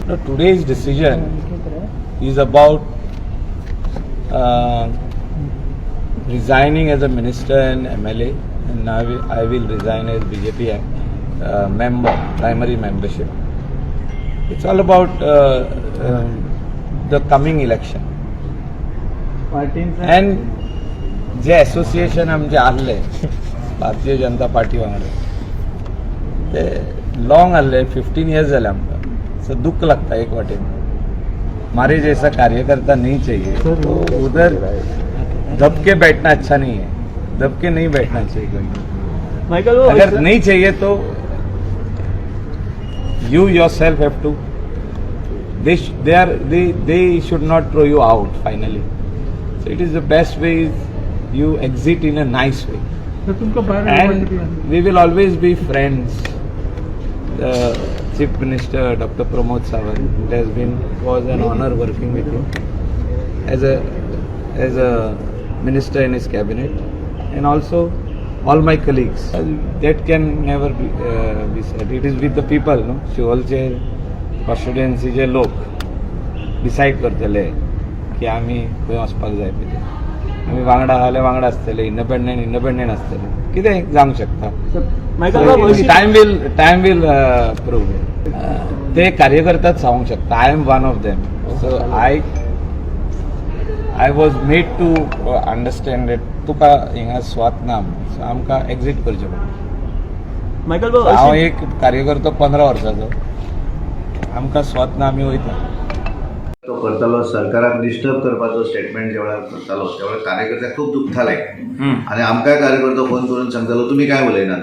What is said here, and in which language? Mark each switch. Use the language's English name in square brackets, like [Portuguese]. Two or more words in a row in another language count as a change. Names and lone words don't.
[English] Now, today's decision is about resigning as a minister and MLA, and now I will resign as BJP member, primary membership. It's all about the coming election. [Konkani] And जे असोसिएशन आमचे आसले भारतीय जनता पार्टी वांगडा ते लॉंग आसले, 15 years जाले आमकां. सो दुख लगता एक वाटेन. [Hindi] हमारे जैसा कार्यकर्ता नहीं चाहिए तो उधर दबके बैठना अच्छा नहीं है. दबके नहीं बैठना चाहिए कोई. अगर नहीं चाहिए तो [English] you yourself have to, they should not throw you out finally. So it is the best way is you exit in a nice way. And we will always be friends. The Chief Minister Dr. Pramod Sawant, it was an honor working with him as a minister in his cabinet, and also all my colleagues. That can never be said. It is with the people, no? [Konkani] शिवोलचे कॉन्स्टिट्युएन्सीचे लोक डिसाईड करतले की आम्ही खंय वचपाक जाय पळय. आमी वांगडा आसले वांगडा आसतले, इंडिपेंडेंट आसतले, कितें जावंक शकता. [English] time will prove. [Konkani] ते कार्यकर्ताच सांगूंक शकता. [English] I am one of them. so I was made to understand that [Konkani] तुका हिंगा स्वात ना, सो आमकां एक्झिट करचें पडटा. हांव एक कार्यकर्तो 15 वर्साचो, आमकां स्वात ना, आमी वयता. तो करतालो सरकाराक डिस्टर्ब करपाचो स्टेटमेंट ज्या वेळार करतालो त्या वेळार कार्यकर्त्याक खूब दुखताले आनी आमकांय कार्यकर्तो फोन करून सांगतालो तुमी काय उलयनात.